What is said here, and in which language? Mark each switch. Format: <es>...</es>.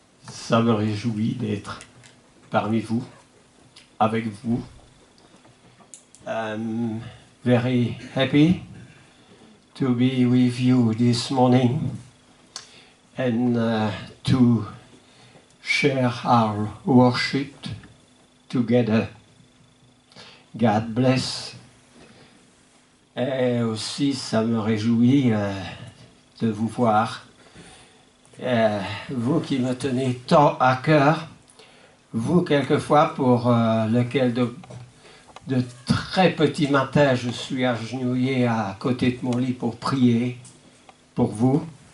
<fr>Ça me réjouit d'être parmi vous, avec vous.</fr> <en>I'm very happy to be with you this morning and to share our worship together. God bless.</en> <fr>Et aussi, ça me réjouit de vous voir. Vous qui me tenez tant à cœur, vous quelquefois pour lequel de très petits matins je suis agenouillé à côté de mon lit pour prier pour vous.</fr>